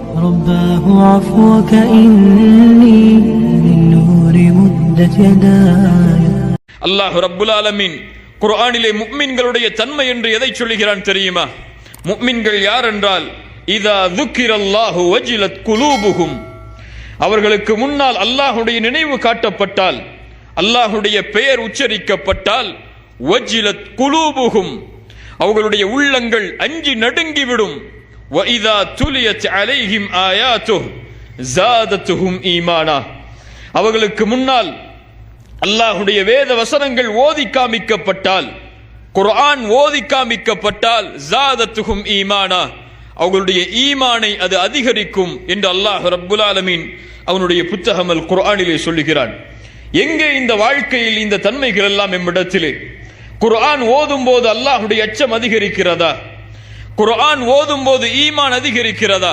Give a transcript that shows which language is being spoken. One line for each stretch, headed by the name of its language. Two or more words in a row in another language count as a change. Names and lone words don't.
Arabic: رباه عفوك إني من نور مدت يداي. الله رب العالمين
Tamil: குர்ஆனிலே முஃமின்களுடைய தன்மை என்று எதை சொல்லுகிறான் தெரியுமா? முஃமின்கள் யார் என்றால்
Arabic: إذا ذكر الله وجلت قلوبهم,
Tamil: அவர்களுக்கு முன்னால் அல்லாஹ்வுடைய நினைவு காட்டப்பட்டால், அல்லாஹ்வுடைய பெயர் உச்சரிக்கப்பட்டால்,
Arabic: وجلت قلوبهم,
Tamil: அவர்களுடைய உள்ளங்கள் அஞ்சி நடுங்கிவிடும்.
Arabic: وَإِذَا تُلِيَتْ عَلَيْهِمْ آيَاتُهُ زَادَتْهُمْ إِيمَانًا,
Tamil: அவர்களுக்கு முன்னால் அல்லாஹ்வுடைய வேத வசனங்கள் ஓதி காமிக்கப்பட்டால், குர்ஆன் ஓதி காமிக்கப்பட்டால்,
Arabic: زَادَتْهُمْ إِيمَانًا,
Tamil: அவர்களுடைய ஈமானை அது அதிகரிக்கும் என்று
Arabic: الله رب العالمين
Tamil: அவனுடைய புத்தகம் அல் குர்ஆனிலே சொல்லுகிறான். எங்கே இந்த வாழ்க்கையில் இந்த தன்மைகள் எல்லாம் நம்மிடத்திலே? குர்ஆன் ஓதும் போது அல்லாஹ்வுடைய அச்சம் அதிகரிக்கிறதா? குர்ஆன் ஓதும் போது ஈமான் அதிகரிக்கிறதா?